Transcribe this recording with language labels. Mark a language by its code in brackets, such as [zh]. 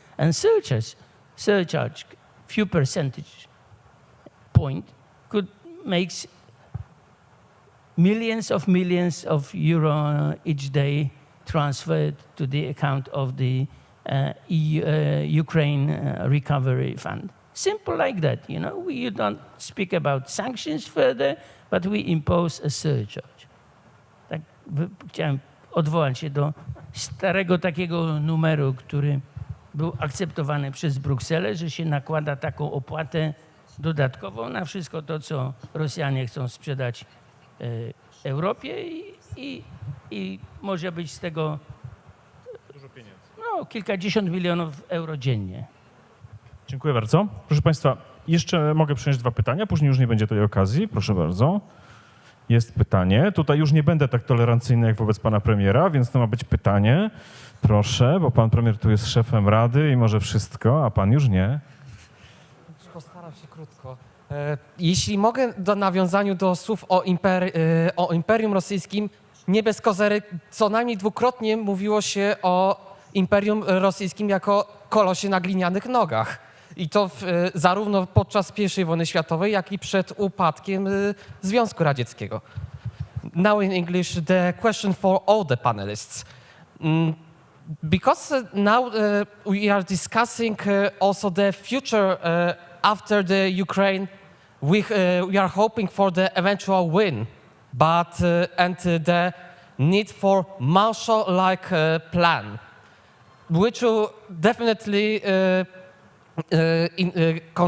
[en] And surcharge, few percentage point could make millions of euro each day transferred to the account of the Ukraine Recovery Fund. Simple like that, you know. We don't speak about sanctions further, but we impose a surcharge. [pl] Tak, chciałem odwołać się do starego takiego numeru, który był akceptowany przez Brukselę, że się nakłada taką opłatę dodatkową na wszystko to, co Rosjanie chcą sprzedać Europie i może być z tego Dużo pieniędzy. no, kilkadziesiąt milionów euro dziennie. Dziękuję bardzo. Proszę państwa, jeszcze mogę przyjąć 2 pytania, później już nie będzie tej okazji. Proszę bardzo. Jest pytanie. Tutaj już nie będę tak tolerancyjny jak wobec pana premiera, więc to ma być pytanie. Proszę, bo pan premier tu jest szefem Rady i może wszystko, a pan już nie. Postaram się krótko. Jeśli mogę, do nawiązaniu do słów o Imperium Rosyjskim, nie bez kozery, co najmniej dwukrotnie mówiło się o Imperium Rosyjskim jako kolosie na glinianych nogach. I to zarówno podczas I wojny światowej, jak i przed upadkiem Związku Radzieckiego. [en] Now in English, the question for all the panelists. Because now we are discussing also the future after the Ukraine, we are hoping for the eventual win, but and the need for Marshall-like plan, which will definitely have the